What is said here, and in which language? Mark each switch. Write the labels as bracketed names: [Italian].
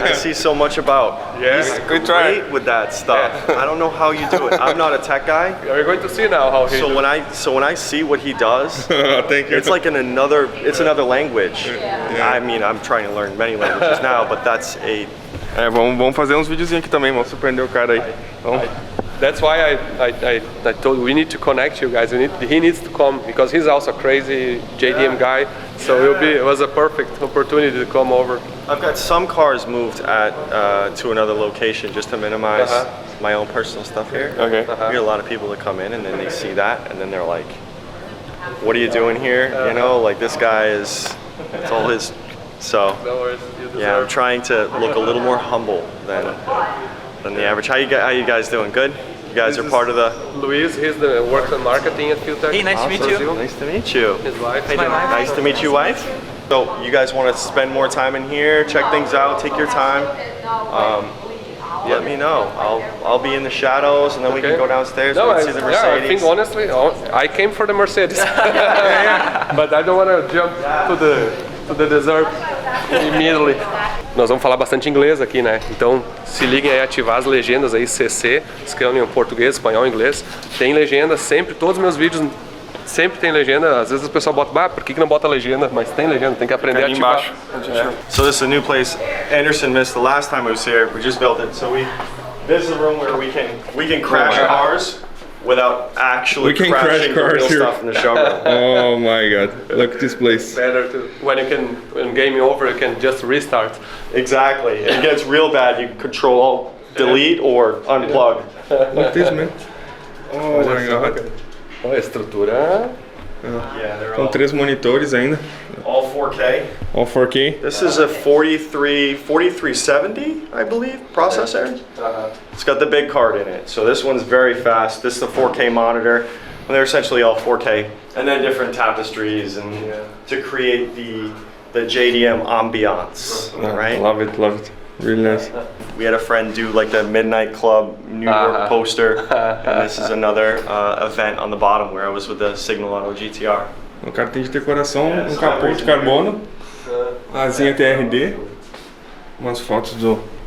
[English] I see so much about. Yeah. He's Good try. great with that stuff. I don't know how you do it. I'm not a tech guy. We're going to see now how he So when I see what he does, Thank you. it's like another language. I mean, I'm trying to learn many languages now, but that's a [Portuguese] vamos fazer uns videozinhos aqui também, vamos surpreender o cara aí. Vamos. [English] That's why I told we need to connect you guys. He needs to come because he's also a crazy JDM guy. So it was a perfect opportunity to come over. I've got some cars moved to another location just to minimize my own personal stuff here. Okay. We get a lot of people that come in and then they see that and then they're like, "What are you doing here?" You know, like this guy it's all his. So No worries, you deserve. yeah, I'm trying to look a little more humble than the average. How you guys doing? Good. You guys are part of the. Luis, he's the works on marketing at Fueltech. Hey, nice to meet you. Brazil. Nice to meet you. His wife. My wife. Nice to meet you, wife. So you guys want to spend more time in here, check things out, take your time. Let me know. I'll be in the shadows, and then we can go downstairs and see the I think Mercedes. honestly, I came for the Mercedes, but I don't want to jump to the desert immediately. [Portuguese] Nós vamos falar bastante inglês aqui, né? Então se liguem aí a ativar as legendas aí, CC, escrevam em português, espanhol, inglês. Tem legenda sempre, todos os meus vídeos sempre tem legenda. Às vezes o pessoal bota, por que não bota legenda? Mas tem legenda, tem que aprender a Ali ativar. embaixo. [English] So this is a new place. Anderson missed the last time I was here. We just built it, so this is a room where we can crash cars. without actually We can crash crashing the cars real here. stuff in the showroom. Oh my god, look at this place. Better to, when game over, you can just restart. Exactly. If it gets real bad, you control alt delete or unplug. Look at this, man. Oh my god. [Portuguese] Olha a estrutura. [English] Yeah, they're [Portuguese] Com 3 monitores ainda. [English] all 4K. All 4K. This is a 4370, I believe, processor. It's got the big card in it, so this one's very fast. This is the 4K monitor, and they're essentially all 4K. And then different tapestries and to create the JDM ambiance, right? Love it, love it. Really nice. We had a friend do like the Midnight Club New York poster, and this is another event on the bottom where I was with the Signal Auto GTR. [Portuguese] O cara tem de decoração, capô de carbono, asinha TRD, umas fotos do...